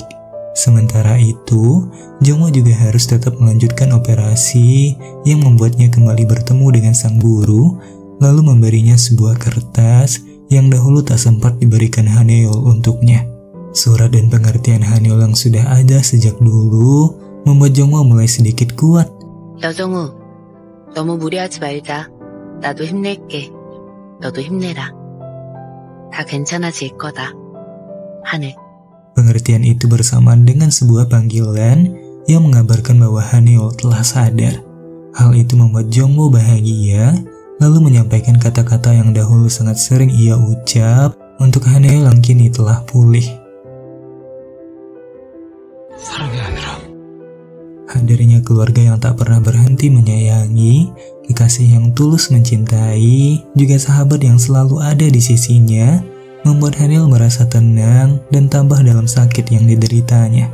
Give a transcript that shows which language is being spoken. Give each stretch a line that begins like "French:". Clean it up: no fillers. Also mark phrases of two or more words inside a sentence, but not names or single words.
Indonesian: Sementara itu, Jongwoo juga harus tetap melanjutkan operasi yang membuatnya kembali bertemu dengan sang guru, lalu memberinya sebuah kertas yang dahulu tak sempat diberikan Haneul untuknya. Surat dan pengertian Haneul yang sudah ada sejak dulu membuat Jongwoo mulai sedikit kuat.
Korean: 여정우, 너무 무리하지 말자. 나도 힘낼게. 너도 힘내라. 다 괜찮아질 거다. 하늘.
Indonesian: Pengertian itu bersamaan dengan sebuah panggilan yang mengabarkan bahwa Haneul telah sadar. Hal itu membuat Jongwoo bahagia, lalu menyampaikan kata-kata yang dahulu sangat sering ia ucap untuk Haneul yang kini telah pulih. Hadirnya keluarga yang tak pernah berhenti menyayangi, kekasih yang tulus mencintai, juga sahabat yang selalu ada di sisinya, membuat Hanil merasa tenang dan tambah dalam sakit yang dideritanya.